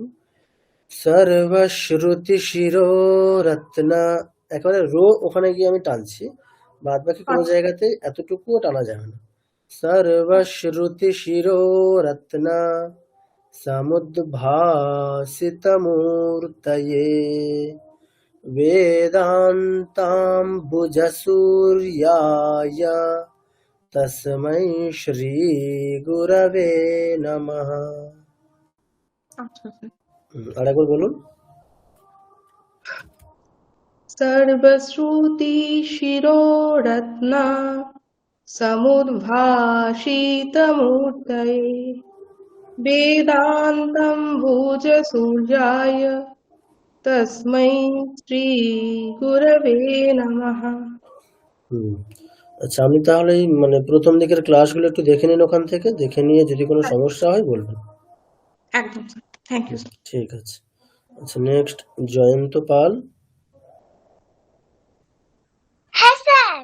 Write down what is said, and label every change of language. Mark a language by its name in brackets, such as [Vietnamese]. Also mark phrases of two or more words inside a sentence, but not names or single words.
[Sanskrit] সর্বশ্রুতি শিরোরত্ন, [Bangla] একেবারে রো ওখানে গিয়ে আমি টানছি, বাদ বাকি কোনো জায়গাতে এতটুকুও টানা যাবে না। [Sanskrit] সর্বশ্রুতি শিরোরত্ন সমুদ্ভাসিতমূর্তয়ে वेदान्ताम्बुजसूर्याय तस्मै श्रीगुरवे नमः। [Bangla] আরেকবার বলুন। [Sanskrit] सर्वश्रुति शिरोरत्न समुद्भाषितमूर्तये वेदान्तं भुजसूर्याय तस्मै श्रीगुरवे नमः। [Bangla] আচ্ছা, আমি তাহলে মানে প্রথম দিকের ক্লাসগুলো একটু দেখে নিন, ওখান থেকে দেখে নিয়ে যদি কোনো সমস্যা হয় বলবেন। একদম স্যার, [English] thank you [Bangla] স্যার। ঠিক আছে। আচ্ছা, নেক্সট জয়ন্ত পাল। হ্যাঁ স্যার।